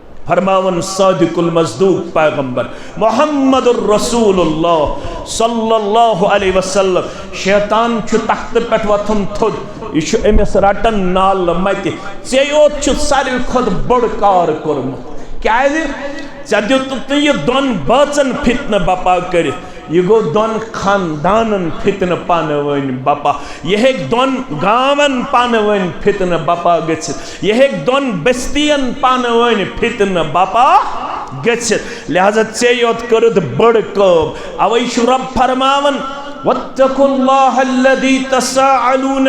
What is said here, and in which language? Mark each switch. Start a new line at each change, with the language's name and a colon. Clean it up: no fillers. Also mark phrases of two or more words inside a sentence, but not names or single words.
Kashmiri: फरमावन
Arabic: الصادق المصدوق
Kashmiri: पैगंबर
Arabic: محمد رسول الله صلى الله عليه وسلم
Kashmiri: शैतान छु तख्त पेट वथुन थोद यह अमिस रटन नाल मत ऐ योत छु सारी खुद बड़ कार कोरमुत क्या ऐ दित यह दोन बाचन फितन बपा कर यह गो दोन खानदानन फितन पान वन बपा यह दोन गावन पान वन फितन बपा गच्छित यह दोन बस्तियन पान वन फितन बपा गच्छित लिहाजा ऐ योत करुद बड़ कम अवै छु रब फरमावन
Arabic: واتقوا الله الذي تساءلون